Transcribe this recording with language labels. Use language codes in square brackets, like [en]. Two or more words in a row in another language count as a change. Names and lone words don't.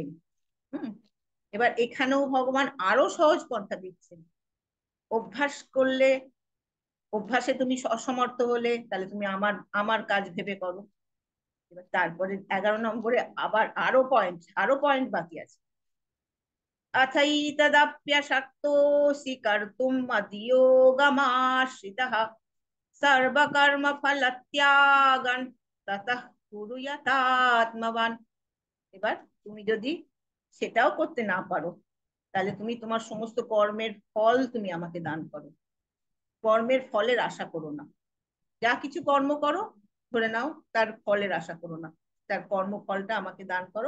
[bn] হুম। এবার এখানেও ভগবান আরো সহজ পন্থা দিচ্ছেন। অভ্যাস করলে, অভ্যাসে তুমি অসমর্থ হলে, তাহলে তুমি আমার আমার কাজ ভেবে করো। এবার তারপরে 11 নম্বরে আবার আরো পয়েন্ট বাকি আছে। [sa] अथैतदप्यशक्तोऽसि कर्तुम् मद्योगमाश्रितः सर्वकर्मफलत्यागं ततः कुरु यथात्मवान्। [bn] এবার তুমি যদি সেটাও করতে না পারো, তাহলে তুমি তোমার সমস্ত কর্মের ফল তুমি আমাকে দান করো। কর্মের ফলের আশা করো না। যা কিছু কর্ম করো, ধরে নাও তার ফলের আশা করো না, তার কর্মফলটা আমাকে দান করো।